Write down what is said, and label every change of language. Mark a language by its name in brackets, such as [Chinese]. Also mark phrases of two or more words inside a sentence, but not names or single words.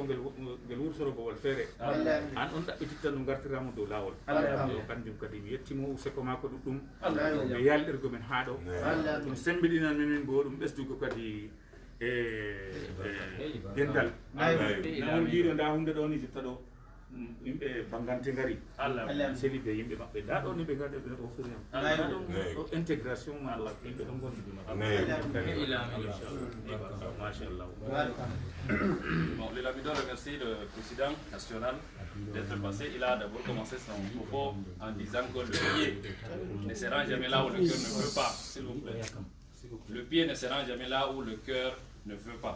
[Fula] ngel wurtorogowol feere an on ɗaɓɓititta ɗum gartiramo dow lawol o kanjum kadi mi yettimo useko mako ɗuɗɗum ɓe yalɗirgo men ha ɗo ɗum sembiɗinan memin bo ɗum ɓesdugo kadi e dendal on mbiɗo nda hunde ɗo ni jotta ɗo yimɓe bangante ngari seli ɓe yimɓe maɓɓe nda ɗo ni ɓe gaɗe ɓe offrirem ɗo intégration ma ɗo yimɓe ɗon gondi [French] Bon, le Lamido remercie le président national d'être passé. Il a d'abord commencé son propos en disant que le pied ne se rend jamais là où le cœur ne veut pas, s'il vous plaît. Le pied ne se rend jamais là où le cœur ne veut pas.